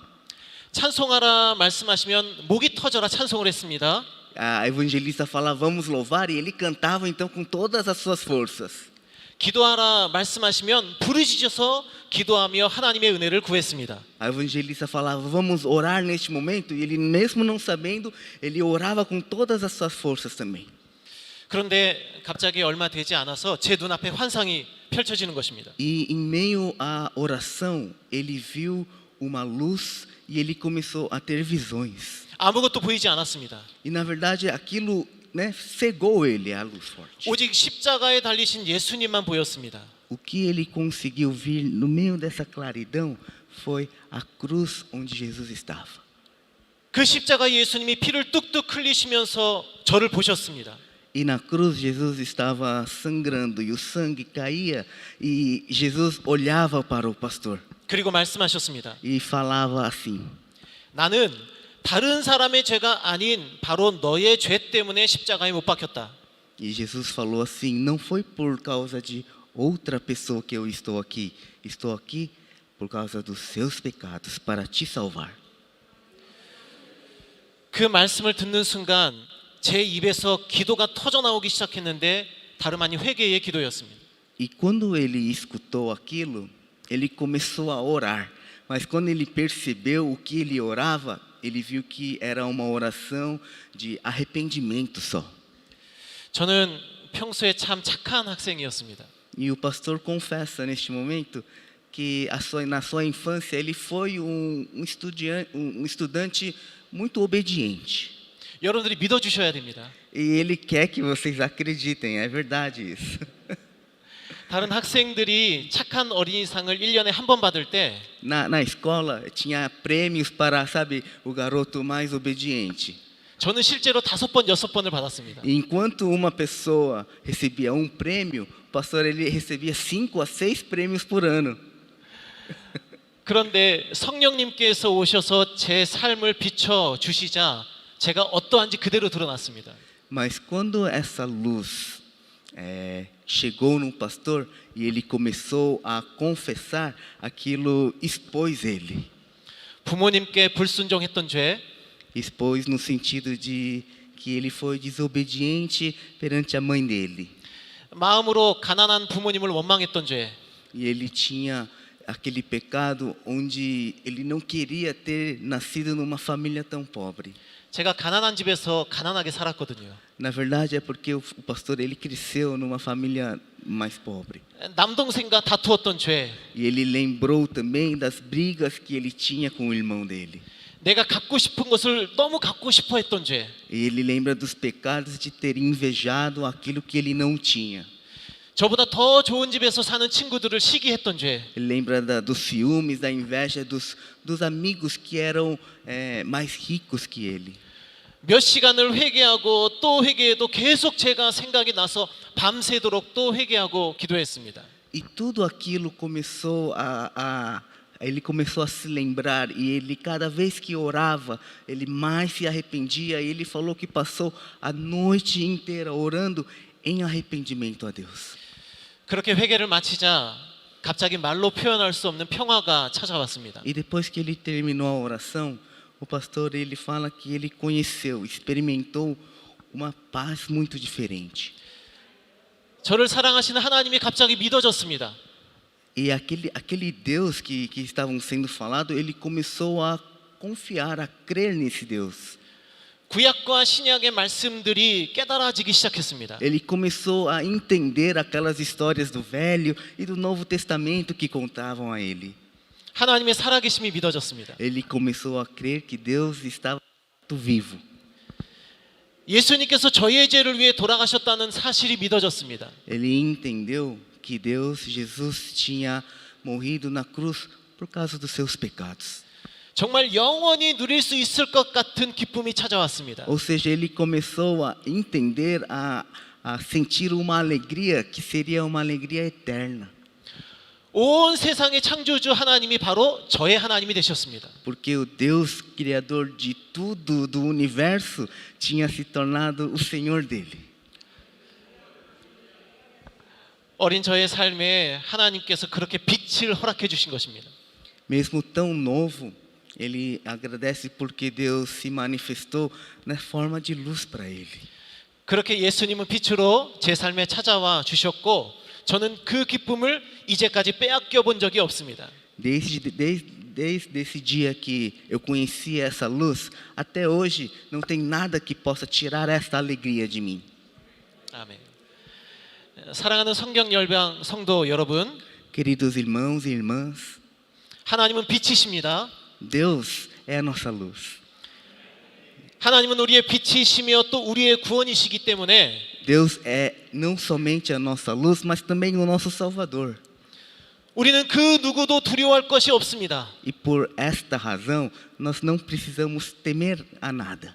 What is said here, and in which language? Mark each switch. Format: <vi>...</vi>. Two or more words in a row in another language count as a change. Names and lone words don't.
<ko>찬송하라 말씀하시면 목이 터져라 찬송을 했습니다.</ko> <pt>a evangelista falava, vamos louvar, e ele cantava então com todas as suas forças.</pt> <ko>기도하라 말씀하시면 부르짖어서 기도하며 하나님의 은혜를 구했습니다.</ko> <pt>A evangelista falava, vamos orar neste momento, e ele mesmo não sabendo, ele orava com todas as suas forças também.</pt> <ko>그런데 갑자기 얼마 되지 않아서 제 눈앞에 환상이 펼쳐지는 것입니다.</ko> <pt>E em meio à oração, ele viu uma luz e ele começou a ter visões.</pt> <ko>아무것도 보이지 않았습니다.</ko> <pt>E na verdade aquilo, né, cegou ele, a luz forte.</pt> <ko>오직 십자가에 달리신 예수님만 보였습니다.</ko> <pt>O que ele conseguiu ver no meio dessa claridão foi a cruz onde Jesus estava.</pt> <ko>그 십자가 예수님이 피를 뚝뚝 흘리시면서 저를 보셨습니다.</ko> <pt>E na cruz Jesus estava sangrando e o sangue caía e Jesus olhava para o pastor</pt> <ko>그리고 말씀하셨습니다.</ko> <pt>e falava assim:</pt> <ko>나는 다른 사람의 죄가 아닌 바로 너의 죄 때문에 십자가에 못 박혔다.</ko> <pt>E Jesus falou assim: não foi por causa de outra pessoa que eu estou aqui por causa dos seus pecados para te salvar.</pt> <ko>그 말씀을 듣는 순간 제 입에서 기도가 터져 나오기 시작했는데 다름 아닌 회개의 기도였습니다.</ko> <pt>E quando ele escutou aquilo, ele começou a orar. Mas quando ele percebeu o que ele orava, ele viu que era uma oração de arrependimento só.</pt> <ko>저는 평소에 참 착한 학생이었습니다.</ko> <pt>E o pastor confessa neste momento que na sua infância ele foi estudante muito obediente.</pt> <ko>여러분들이 믿어주셔야 됩니다.</ko> <pt>E ele quer que vocês acreditem, é verdade isso.</pt> <ko>다른 학생들이 착한 어린이상을 1년에 한 번 받을 때</ko> <pt>Na escola tinha prêmios para, sabe, o garoto mais obediente.</pt> <ko>저는 실제로 5번, 6번을 받았습니다.</ko> <pt>E enquanto uma pessoa recebia um prêmio, o pastor ele recebia 5 a 6 prêmios por ano.</pt> <ko>그런데 성령님께서 오셔서 제 삶을 비춰 주시자 제가 어떠한지 그대로 드러났습니다.</ko> <pt>Mas quando essa luz chegou no pastor e ele começou a confessar, aquilo expôs ele.</pt> <ko>부모님께 불순종했던 죄,</ko> <pt>Expôs no sentido de que ele foi desobediente perante a mãe dele.</pt> <ko>마음으로 가난한 부모님을 원망했던 죄,</ko> <pt>E ele tinha aquele pecado onde ele não queria ter nascido numa família tão pobre.</pt> <ko>제가 가난한 집에서 가난하게 살았거든요.</ko> <pt>Na verdade é porque o pastor ele cresceu numa família mais pobre.</pt> <ko>남동생과 다투었던 죄,</ko> <pt>E ele lembrou também das brigas que ele tinha com o irmão dele.</pt> <ko>내가 갖고 싶은 것을 너무 갖고 싶어 했던 죄,</ko> <pt>E ele lembra dos pecados de ter invejado aquilo que ele não tinha.</pt> <ko>저보다 더 좋은 집에서 사는 친구들을 시기했던 죄,</ko> <pt>Ele lembra dos ciúmes, da inveja dos amigos que eram mais ricos que ele.</pt> <ko>몇 시간을 회개하고 또 회개해도 계속 제가 생각이 나서 밤새도록 또 회개하고 기도했습니다.</ko> <pt>E tudo aquilo começou ele começou a se lembrar, e ele cada vez que orava, ele mais se arrependia, e ele falou que passou a noite inteira orando em arrependimento a Deus.</pt> <ko>그렇게 회개를 마치자 갑자기 말로 표현할 수 없는 평화가 찾아왔습니다.</ko> <pt>E depois que ele terminou a oração, o pastor ele fala que ele conheceu, experimentou uma paz muito diferente.</pt> <ko>저를 사랑하시는 하나님이 갑자기 믿어졌습니다.</ko> <pt>E aquele Deus que estavam sendo falado, ele começou a confiar, a crer nesse Deus.</pt> <ko>구약과 신약의 말씀들이 깨달아지기 시작했습니다.</ko> <pt>Ele começou a entender aquelas histórias do Velho e do Novo Testamento que contavam a ele.</pt> <ko>하나님의 살아계심이 믿어졌습니다.</ko> <pt>Ele começou a crer que Deus estava vivo.</pt> <ko>예수님께서 저희의 죄를 위해 돌아가셨다는 사실이 믿어졌습니다.</ko> <pt>Ele entendeu que Deus, Jesus, tinha morrido na cruz por causa dos seus pecados.</pt> <ko>정말 영원히 누릴 수 있을 것 같은 기쁨이 찾아왔습니다.</ko> <pt>Ou seja, ele começou a entender, a sentir uma alegria que seria uma alegria eterna.</pt> <ko>온 세상의 창조주 하나님이 바로 저의 하나님이 되셨습니다.</ko> <pt>Porque o Deus criador de tudo, do universo, tinha se tornado o Senhor dele.</pt> <ko>어린 저의 삶에 하나님께서 그렇게 빛을 허락해 주신 것입니다.</ko> <pt>Mesmo tão novo, ele agradece porque Deus se manifestou na forma de luz para ele.</pt> <ko>그렇게 예수님은 빛으로 제 삶에 찾아와 주셨고 저는 그 기쁨을 이제까지 빼앗겨 본 적이 없습니다.</ko> <pt>Desde esse dia que eu conheci essa luz, até hoje não tem nada que possa tirar esta alegria de mim.</pt> <ko>아멘. 사랑하는 성경 열방 성도 여러분,</ko> <pt>Queridos irmãos e irmãs,</pt> <ko>하나님은 빛이십니다.</ko> <pt>Deus é a nossa luz.</pt> <ko>하나님은 우리의 빛이시며 또 우리의 구원이시기 때문에</ko> <pt>Deus é não somente a nossa luz, mas também o nosso Salvador.</pt> <ko>우리는 그 누구도 두려워할 것이 없습니다.</ko> <pt>E por esta razão, nós não precisamos temer a nada.</pt>